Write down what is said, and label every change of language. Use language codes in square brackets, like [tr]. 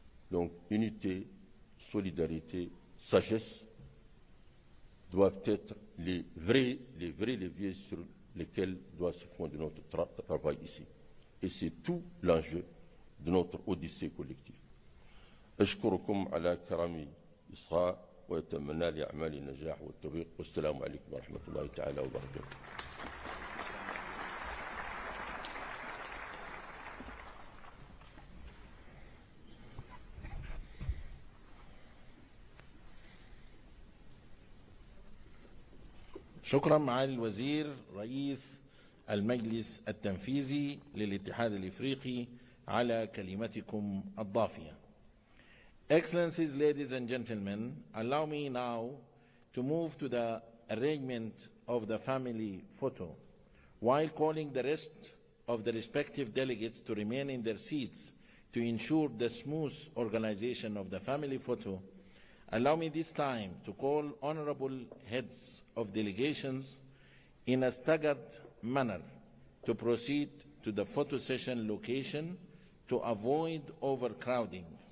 [fr] Donc, unité, solidarité, sagesse doivent être les vrais leviers sur lesquels doit se fonder notre travail ici. Et c'est tout l'enjeu de notre odyssée collective. [ar] أشكركم على كرم إصغاء وأتمنى لأعمال النجاح والتوفيق والسلام عليكم ورحمة الله تعالى وبركاته. شكرا معالي الوزير رئيس المجلس التنفيذي للاتحاد الإفريقي على كلمتكم الضافية. [en] Excellencies, ladies and gentlemen, allow me now to move to the arrangement of the family photo. While calling the rest of the respective delegates to remain in their seats to ensure the smooth organization of the family photo, allow me this time to call honorable heads of delegations in a staggered manner to proceed to the photo session location to avoid overcrowding.